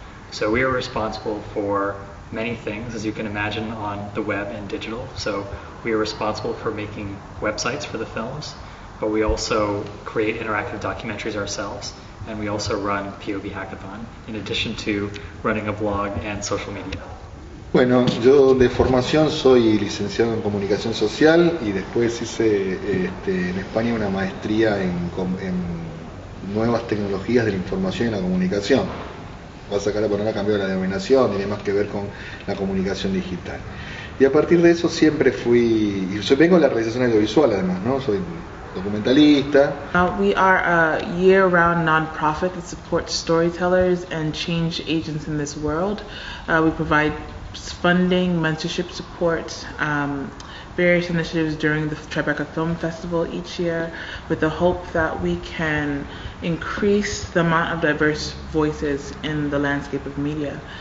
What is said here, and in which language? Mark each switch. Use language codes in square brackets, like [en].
[en] So we are responsible for many things, as you can imagine, on the web and digital. So we are responsible for making websites for the films, but we also create interactive documentaries ourselves. And we also run POV Hackathon, in addition to running a blog and social media. [es] Bueno, yo de formación soy licenciado en comunicación social y después hice en España una maestría en nuevas tecnologías de la información y la comunicación. Vas a sacar por ahora cambió la denominación, tiene más que ver con la comunicación digital. Y a partir de eso siempre fui, y yo vengo de la realización audiovisual además, ¿no? Soy documentalista. [en] We are a year-round nonprofit that supports storytellers and change agents in this world. We provide funding, mentorship support, various initiatives during the Tribeca Film Festival each year, with the hope that we can increase the amount of diverse voices in the landscape of media.